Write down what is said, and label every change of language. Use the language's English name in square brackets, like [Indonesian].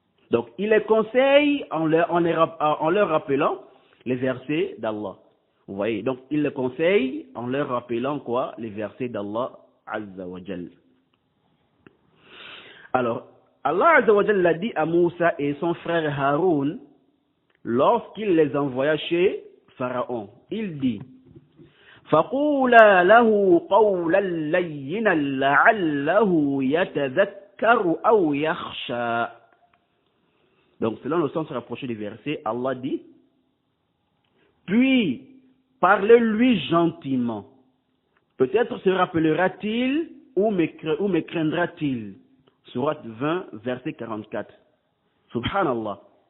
[French] Donc, ils les conseillent en leur rappelant les versets d'Allah. Vous voyez? Donc, ils les conseillent en leur rappelant quoi? Les versets d'Allah Azza wa Jal. Alors, Allah Azza wa Jal l'a dit à Moussa et son frère Haroun lorsqu'il les envoya chez Pharaon. Il dit: [Arabic] فَقُولَا لَهُ قَوْلًا لَيِّنًا لَعَلَّهُ يَتَذَكَّرُ أَوْ يَخْشَى. [French] Donc, selon le sens rapproché du verset, Allah dit: puis, parlez-lui gentiment. Peut-être se rappellera-t-il ou me craindra-t-il. Sourate 20, verset 44. Subhanallah.